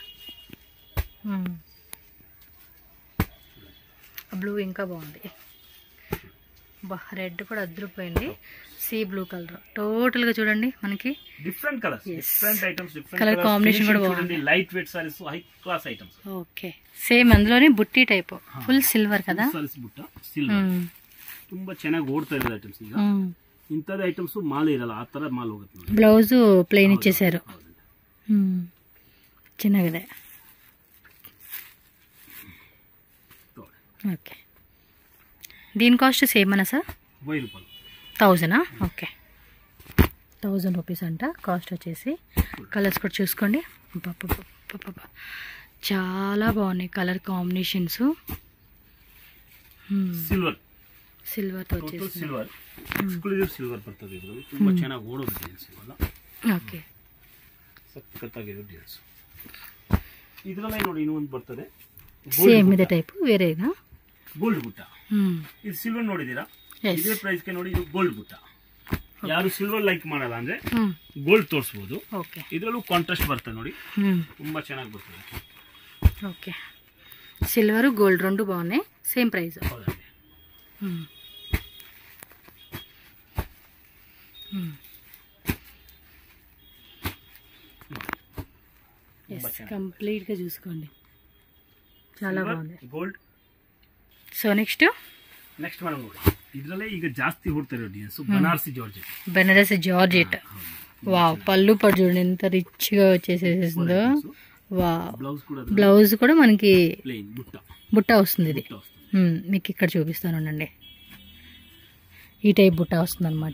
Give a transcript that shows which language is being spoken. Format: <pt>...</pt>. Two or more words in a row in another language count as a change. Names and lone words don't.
<te>బ్లూ ఇంకా బాగుంది, రెడ్ కూడా అద్దరిపోయింది.</te> <en>sea blue colour total</en> <te>గా చూడండి మనకి</te> <en>different colours, different items, different colour combination</en> <te>కూడా బాగుంది.</te> <en>light weight sarees, high class items.</en> <te>ఓకే, సేమ్ అందులోనే బుట్టి టైప్,</te> <en>full silver</en> <te>కదా.</te> <kn>ಸಾರೀಸ್ ಬುಟ್ಟ ಸಿಲ್ವರ್ ತುಂಬಾ ಚೆನ್ನಾಗಿ ಓಡ್ತಾ ಇರೋ ಐಟಮ್ಸ್. ಈಗ ಇಂಥದ್ದು ಐಟಮ್ಸ್ ಮಾಲ್ ಇರಲ್ಲ, ಆ ತರ ಮಾಲ್ ಹೋಗುತ್ತೆ ನೋಡಿ. ಬ್ಲೌಸ್ ಪ್ಲೇನ್ ಇಚ್ಚೇಸಾರು, ಚೆನ್ನಾಗಿದೆ.</kn> <te>ఓకే, దీని కాస్ట్ సేమనా సార్? 1000 రూపాయలు. 1000? ఓకే, 1000 రూపీస్ అంట కాస్ట్ వచ్చేసి. కలర్స్ కూడా చూసుకోండి, చాలా బాగున్నాయి</te> <en>colour combinations.</en> <te>సిల్వర్ సిల్వర్తో వచ్చేసి</te> <en>silver exclusive silver</en> <kn>ಬರ್ತದೆ. ಇದರಲ್ಲಿ ತುಂಬಾ ಚೆನ್ನಾಗಿ ಓಡೋ ಡಿಸೈನ್ಸ್ ಇವೆಲ್ಲ. ಓಕೆ, ಸಕ್ಕತ್ತಾಗಿರೋ ಡಿಸೈನ್ಸ್. ಇದರಲ್ಲಿ ನೋಡಿ ಇನ್ನೊಂದು ಬರ್ತದೆ, ಸೇಮ್ ಇದೆ ಟೈಪ್, ಬೇರೆನಾ? ಗೋಲ್ಡ್ ಬುಟ್ಟ. ಇದು ಸಿಲ್ವರ್ ನೋಡಿದೀರಾ? ಇದೇ ಪ್ರೈಸ್ ಗೆ ನೋಡಿ, ಇದು ಗೋಲ್ಡ್ ಬುಟ್ಟ. ಯಾರು ಸಿಲ್ವರ್ ಲೈಕ್ ಮಾಡಲ್ಲ ಅಂದ್ರೆ ಗೋಲ್ಡ್ ತೋರಿಸಬಹುದು. ಇದರಲ್ಲೂ ಕಾಂಟ್ರಾಸ್ಟ್ ಬರ್ತದೆ ನೋಡಿ, ತುಂಬಾ ಚೆನ್ನಾಗಿ ಬರ್ತದೆ.</kn> <te>ఓకే,</te> <en>silver gold</en> <te>రెండు బాగున్నాయి,</te> <en>same price.</en> <te>కంప్లీట్ గా చూసుకోండి, చాలా బాగుంది గోల్డ్.</te> <en>so next</en> <kn>మనం ನೋಡಿ, ಇದರಲ್ಲೇ ಈಗ ಜಾಸ್ತಿ ಓಡ್ತಾರೆ ಡಿಸೈನ್ಸ್,</kn> <te>బనారసి జార్జెట్. బనారసి జార్జెట్, వావ్. పళ్ళు పట్టు చూడండి ఎంత రిచ్ గా వచ్చేసేసిందో. వావ్, బ్లౌజ్ కూడా మనకి బుట్ట వస్తుంది. ఇది మీకు ఇక్కడ చూపిస్తాను అండి, ఈ టైప్ బుట్ట వస్తుంది అనమాట.</te>